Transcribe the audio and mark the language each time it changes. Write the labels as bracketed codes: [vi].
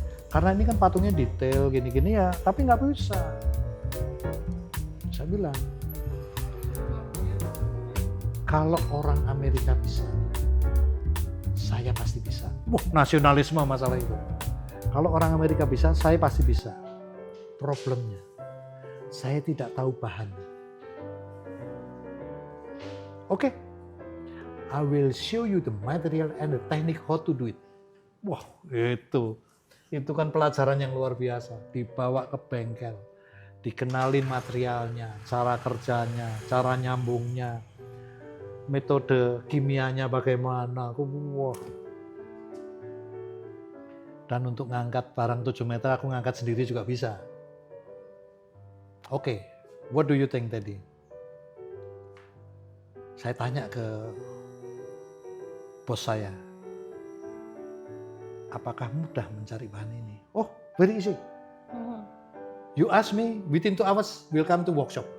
[id] Karena ini kan patungnya detail gini-gini ya, tapi nggak bisa. Saya bilang, kalau orang Amerika bisa, saya pasti bisa. Wah, nasionalisme masalah itu. Kalau orang Amerika bisa, saya pasti bisa. Problemnya, saya tidak tahu bahannya. Oke, [en] I will show you the material and the technique how to do it. [id] Wah, itu kan pelajaran yang luar biasa. Dibawa ke bengkel, dikenalin materialnya, cara kerjanya, cara nyambungnya, metode kimianya bagaimana. Wah. Dan untuk ngangkat barang 7 meter, aku ngangkat sendiri juga bisa. [en] Oke, what do you think [id] tadi? Saya tanya ke bos saya, apakah mudah mencari bahan ini? [en] Oh, very easy. You ask me, within 2 hours we'll come to workshop.